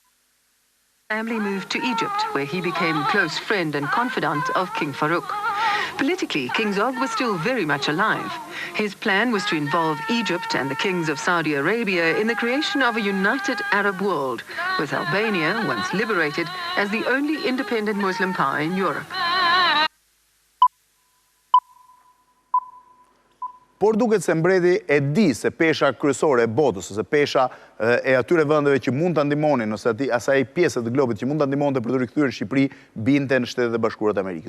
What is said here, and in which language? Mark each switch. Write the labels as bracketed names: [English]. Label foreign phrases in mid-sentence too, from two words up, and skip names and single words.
[English] Family moved to Egypt, where he became close friend and confidant of King Farouk. Politically, King Zog was still very much alive. His plan was to involve Egypt and the kings of Saudi Arabia in the creation of a united Arab world, with Albania, once liberated, as the only independent Muslim power in Europe. [Albanian] Por duket se mbreti e di se pesha kryesore e botës, se pesha e atyre vendeve që mund të ndihmonin, ose asaj pjesë të globit që mund të ndihmonte për të rikthyer Shqipëri, binte në Shtetet e Bashkuara të Amerikës.